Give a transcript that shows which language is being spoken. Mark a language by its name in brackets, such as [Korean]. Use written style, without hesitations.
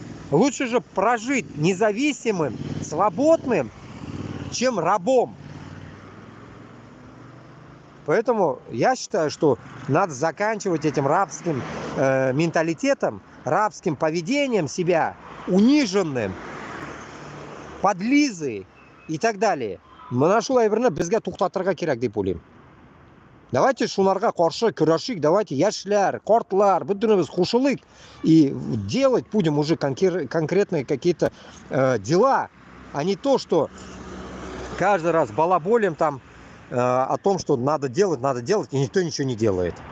[Russian] Лучше же прожить независимым, свободным, чем рабом. Поэтому я считаю, что надо заканчивать этим рабским менталитетом, рабским поведением себя, униженным, подлизой и так далее. [Tatar] Мына шул әйберне безгә туктатырга кирәк дип уйлыйм. [Russian] Давайте [Tatar] шуларга каршы көрәшик, давайте яшьләр, картлар, бөтенебез кушылыйк [Russian] и делать будем уже конкретные какие-то дела, а не то, что каждый раз балаболим там о том, что надо делать, и никто ничего не делает.